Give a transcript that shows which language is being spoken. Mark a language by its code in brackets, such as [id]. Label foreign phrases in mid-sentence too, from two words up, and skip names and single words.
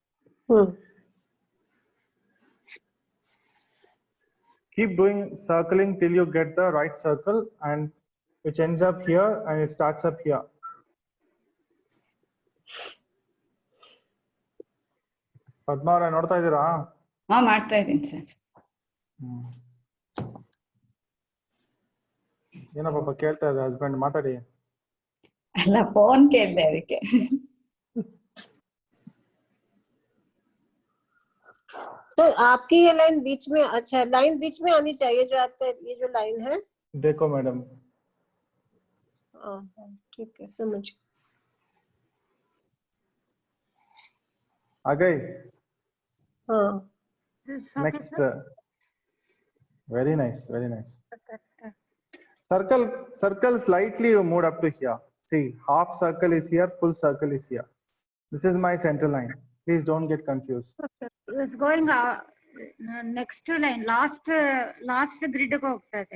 [en] Keep doing circling till you get the right circle, and which ends up here and it starts up here. [kn] Padma ಅವರೇ ನೋಡ್ತಾ ಇದ್ದೀರಾ? ಹಾ ಮಾಡ್ತಾ ಇದ್ದೀನಿ ಸರ್. ಏನಪ್ಪ ಕೇಳ್ತಾ ಇದ್ದಾರೆ ಹಸ್ಬೆಂಡ್, ಮಾತಾಡಿ. ಅಲ್ಲ ಫೋನ್ ಕೇಳಿದೆ ಅದಕ್ಕೆ. [hi] सर आपकी ये लाइन बीच में, अच्छा लाइन बीच में आनी चाहिए जो आपका ये जो लाइन है. देखो मैडम. ठीक है, समझ. आ गई. हाँ. [en] Next. Very nice, very nice. Circle slightly you move up to here. See, half circle is here, full circle is here. This is my center line. Please don't get confused. It's going next line, last grid ko hogta hai.